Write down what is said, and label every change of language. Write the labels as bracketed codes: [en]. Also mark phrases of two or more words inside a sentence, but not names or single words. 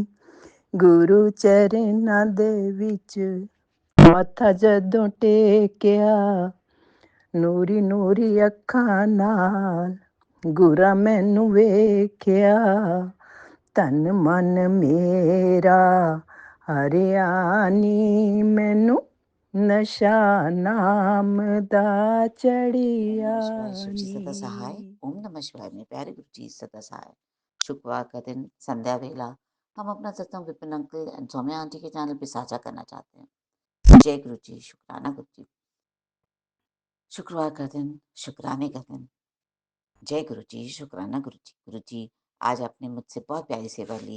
[pa] ਗੁਰੂ ਚਰਨਾਂ ਦੇ ਵਿੱਚ ਮੱਥਾ ਜਦੋਂ ਟੇਕਿਆ, ਨੂਰੀ ਨੂਰੀ ਅੱਖਾਂ ਨਾਲ ਗੁਰਾਂ ਮੈਨੂੰ ਵੇਖਿਆ, ਤਨ ਮਨ ਮੇਰਾ ਹਰਿਆ ਨੀ ਮੈਨੂੰ, ਨਸ਼ਾ ਨਾਮ ਦਾ ਚੜ੍ਹਿਆ [sa] नमः शिवाय। [hi] शिव जी सदा सहाय। नी। [sa] ओम नमः शिवाय [hi] में प्यारे गुरु जी सदा सहाय। शुक्रवार का दिन संध्या वेला हम अपना सत्संग विपिन [en] uncle and [hi] सौम्या आंटी के चैनल पे साझा करना चाहते हैं। जय गुरु जी, शुक्राना गुरु जी। शुक्रवार का दिन, शुक्राने का दिन। जय गुरु जी, शुक्राना गुरु जी। गुरु जी, आज आपने मुझसे बहुत प्यारी सेवा ली।